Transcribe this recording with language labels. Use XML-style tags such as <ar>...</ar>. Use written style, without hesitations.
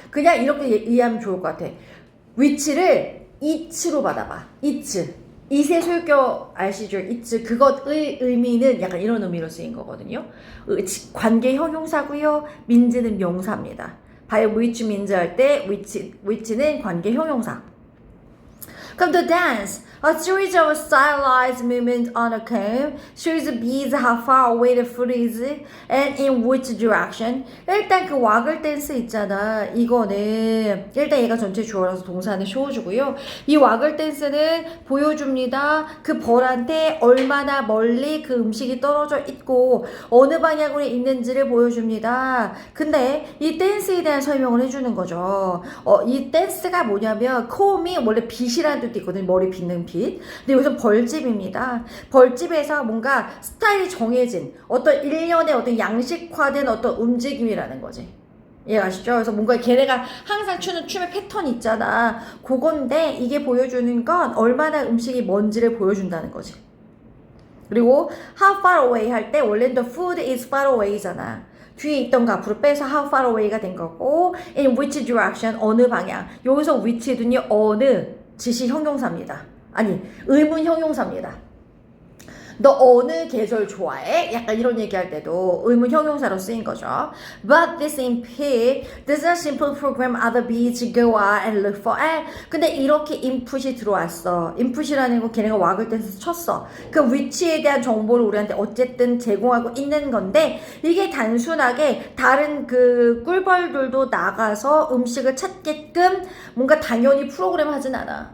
<ko>그냥 이렇게 이해하면 좋을 것 같아. which를 it로 받아봐. it. 이세 소유격 아시죠? it. 그것의 의미는 약간 이런 의미로 쓰인 거거든요. 관계 형용사고요. 민즈는 명사입니다. by which means 할 때 which는 관계 형용사.</ko> <en>그럼 the dance, a series of stylized movements on a comb, shows the bees how far away the fruit is and in which direction.</en> <ko>일단 그 와글 댄스 있잖아. 이거는 일단 얘가 전체 주어라서 동사는 show주고요. 이 와글 댄스는 보여줍니다. 그 벌한테 얼마나 멀리 그 음식이 떨어져 있고 어느 방향으로 있는지를 보여줍니다. 근데 이 댄스에 대한 설명을 해주는 거죠. 이 댄스가 뭐냐면 콤이 원래 빛이라는 뜻도 있거든요. 머리 빗는 빛. 근데 여기서 벌집입니다. 벌집에서 뭔가 스타일이 정해진 어떤 일련의 어떤 양식화된 어떤 움직임이라는 거지. 이해가시죠? 그래서 뭔가 걔네가 항상 추는 춤의 패턴이 있잖아. 그건데 이게 보여주는 건 얼마나 음식이 뭔지를 보여준다는 거지. 그리고 how far away 할 때 원래는 the food is far away 잖아. 뒤에 있던 거 앞으로 빼서 how far away 가 된 거고 in which direction 어느 방향. 여기서 which는요 어느 지시 형용사입니다. 아니 의문 형용사입니다. 너 어느 계절 좋아해? 약간 이런 얘기할 때도 의문 형용사로 쓰인 거죠.</ko> <en>But this input does not simply program other bees to go out and look for it.</en> <ko>근데 이렇게 인풋이 들어왔어. 인풋이라는 건 걔네가 왁을 댄스 쳤어. 그 위치에 대한 정보를 우리한테 어쨌든 제공하고 있는 건데 이게 단순하게 다른 그 꿀벌들도 나가서 음식을 찾게끔 뭔가 당연히 프로그램 하진 않아.</ko>